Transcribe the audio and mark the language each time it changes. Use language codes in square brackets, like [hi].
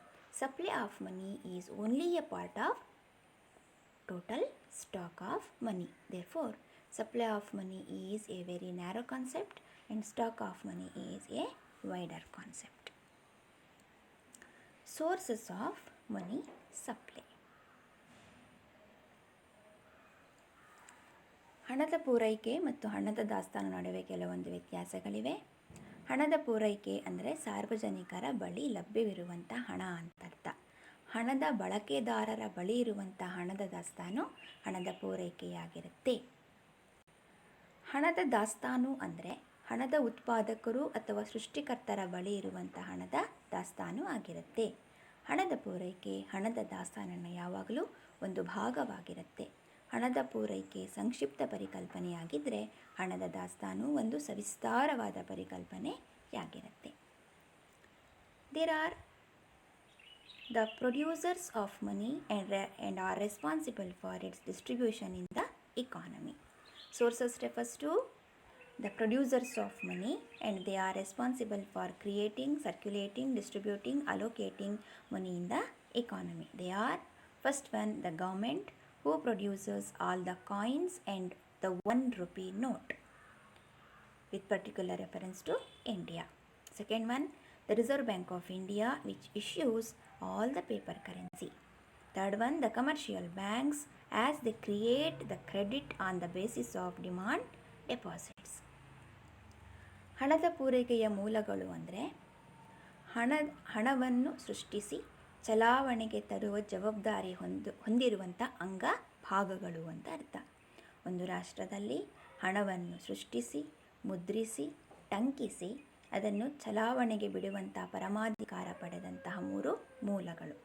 [en] Supply of money is only a part of total stock of money. Therefore, supply of money is a very narrow concept and stock of money is a wider concept. Sources of money supply. [kn] ಹಣದ ಪೂರೈಕೆ ಮತ್ತು ಹಣದ ದಾಸ್ತಾನು ನಡುವೆ ಕೆಲವೊಂದು ವ್ಯತ್ಯಾಸಗಳಿವೆ. ಹಣದ ಪೂರೈಕೆ ಅಂದರೆ ಸಾರ್ವಜನಿಕರ ಬಳಿ ಲಭ್ಯವಿರುವಂಥ ಹಣ ಅಂತರ್ಥ. ಹಣದ ಬಳಕೆದಾರರ ಬಳಿ ಇರುವಂಥ ಹಣದ ದಾಸ್ತಾನು ಹಣದ ಪೂರೈಕೆಯಾಗಿರುತ್ತೆ. ಹಣದ ದಾಸ್ತಾನು ಅಂದರೆ ಹಣದ ಉತ್ಪಾದಕರು ಅಥವಾ ಸೃಷ್ಟಿಕರ್ತರ ಬಳಿ ಇರುವಂಥ ಹಣದ ದಾಸ್ತಾನು ಆಗಿರುತ್ತೆ. ಹಣದ ಪೂರೈಕೆ ಹಣದ ದಾಸ್ತಾನಿನ ಯಾವಾಗಲೂ ಒಂದು ಭಾಗವಾಗಿರುತ್ತೆ. ಹಣದ ಪೂರೈಕೆ ಸಂಕ್ಷಿಪ್ತ ಪರಿಕಲ್ಪನೆಯಾಗಿದ್ದರೆ ಹಣದ ದಾಸ್ತಾನು ಒಂದು ಸವಿಸ್ತಾರವಾದ ಪರಿಕಲ್ಪನೆಯಾಗಿರುತ್ತೆ. [en] There are the producers of money and are responsible for its distribution in the economy. Sources refers to the producers of money and they are responsible for creating, circulating, distributing, allocating money in the economy. They are, first one, the government who produces all the coins and the 1 rupee note with particular reference to India. Second one, the Reserve Bank of India which issues all the paper currency. Third one, the commercial banks as they create the credit on the basis of demand deposits. [kn] ಹಣದ ಪೂರೈಕೆಯ ಮೂಲಗಳು ಅಂದರೆ ಹಣವನ್ನು ಸೃಷ್ಟಿಸಿ ಚಲಾವಣೆಗೆ ತರುವ ಜವಾಬ್ದಾರಿ ಹೊಂದಿರುವಂಥ ಅಂಗ ಭಾಗಗಳು ಅಂತ ಅರ್ಥ. ಒಂದು ರಾಷ್ಟ್ರದಲ್ಲಿ ಹಣವನ್ನು ಸೃಷ್ಟಿಸಿ, ಮುದ್ರಿಸಿ, ಟಂಕಿಸಿ ಅದನ್ನು ಚಲಾವಣೆಗೆ ಬಿಡುವಂಥ ಪರಮಾಧಿಕಾರ ಪಡೆದಂತಹ 3 ಮೂಲಗಳು.